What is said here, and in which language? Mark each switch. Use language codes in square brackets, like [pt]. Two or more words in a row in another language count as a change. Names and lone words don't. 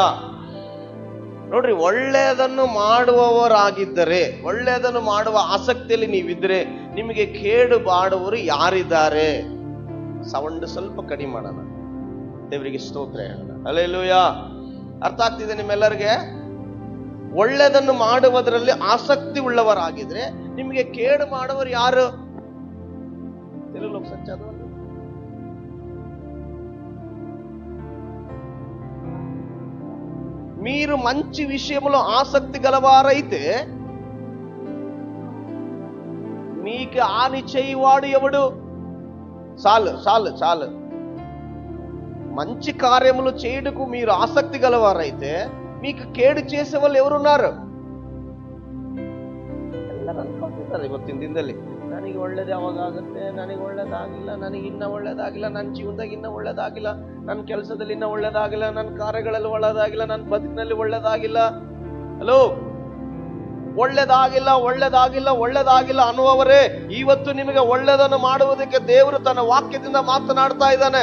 [kn] ನೋಡ್ರಿ, ಒಳ್ಳೆಯದನ್ನು ಮಾಡುವವರಾಗಿದ್ದರೆ, ಒಳ್ಳೆಯದನ್ನು ಮಾಡುವ ಆಸಕ್ತಿಯಲ್ಲಿ ನೀವಿದ್ರೆ ನಿಮಗೆ ಕೇಡು ಮಾಡುವವರು ಯಾರಿದ್ದಾರೆ? ಸೌಂಡ್ ಸ್ವಲ್ಪ ಕಡಿಮೆ ಮಾಡೋಣ. ದೇವರಿಗೆ ಸ್ತೋತ್ರ ಹೇಳೋಣ. ಹಲ್ಲೆಲೂಯಾ. ಅರ್ಥ ಆಗ್ತಿದೆ ನಿಮ್ಮೆಲ್ಲರಿಗೆ? ಒಳ್ಳೆಯದನ್ನು ಮಾಡುವುದರಲ್ಲಿ ಆಸಕ್ತಿ ಉಳ್ಳವರಾಗಿದ್ರೆ ನಿಮಗೆ ಕೇಡು ಮಾಡುವರು ಯಾರು? [te] తెలుగులో ఒకసారి చదవండి. మీరు మంచి విషయంలో ఆసక్తి గలవారైతే మీకు హాని చేయవాడు ఎవడు? చాలు చాలు చాలు. మంచి కార్యములు చేయుటకు మీరు ఆసక్తి గలవారైతే మీకు ಕೇಡು చేసే వాళ్ళు ఎవరున్నారు? [kn] ಎಲ್ಲರೂ ಅನ್ಕೊಳ್ತಿದ್ದಾರೆ ಇವತ್ತಿನ ದಿನದಲ್ಲಿ, ನನಗೆ ಒಳ್ಳೇದು ಯಾವಾಗ ಆಗುತ್ತೆ, ನನಗೆ ಒಳ್ಳೇದಾಗಿಲ್ಲ, ನನಗೆ ಇನ್ನ ಒಳ್ಳೇದಾಗಿಲ್ಲ, ನನ್ನ ಜೀವನದಾಗ ಇನ್ನ ಒಳ್ಳೇದಾಗಿಲ್ಲ, ನನ್ನ ಕೆಲಸದಲ್ಲಿ ಇನ್ನ ಒಳ್ಳೇದಾಗಿಲ್ಲ, ನನ್ನ ಕಾರ್ಯಗಳಲ್ಲಿ ಒಳ್ಳೇದಾಗಿಲ್ಲ, ನನ್ನ ಬದುಕಿನಲ್ಲಿ ಒಳ್ಳೇದಾಗಿಲ್ಲ. ಹಲೋ, ಒಳ್ಳೇದಾಗಿಲ್ಲ ಒಳ್ಳೇದಾಗಿಲ್ಲ ಒಳ್ಳೇದಾಗಿಲ್ಲ ಅನ್ನುವವರೇ, ಇವತ್ತು ನಿಮಗೆ ಒಳ್ಳೆದನ್ನು ಮಾಡುವುದಕ್ಕೆ ದೇವರು ತನ್ನ ವಾಕ್ಯದಿಂದ ಮಾತನಾಡ್ತಾ ಇದ್ದಾನೆ.